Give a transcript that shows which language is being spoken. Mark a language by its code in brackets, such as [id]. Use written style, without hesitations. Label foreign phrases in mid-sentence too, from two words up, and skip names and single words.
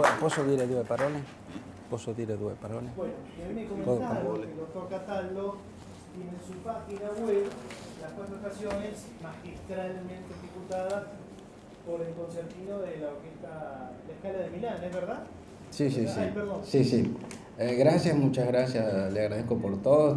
[it] Posso dire due parole? Posso dire due parole? [es] Bueno, que me comentaron que el doctor Cataldo tiene en su página web las 4 estaciones magistralmente ejecutadas por el concertino de la Orquesta La Scala de Milán, ¿es verdad? Sí, sí, sí. Ay, perdón. Sí, sí. Gracias, muchas gracias, le agradezco por todo.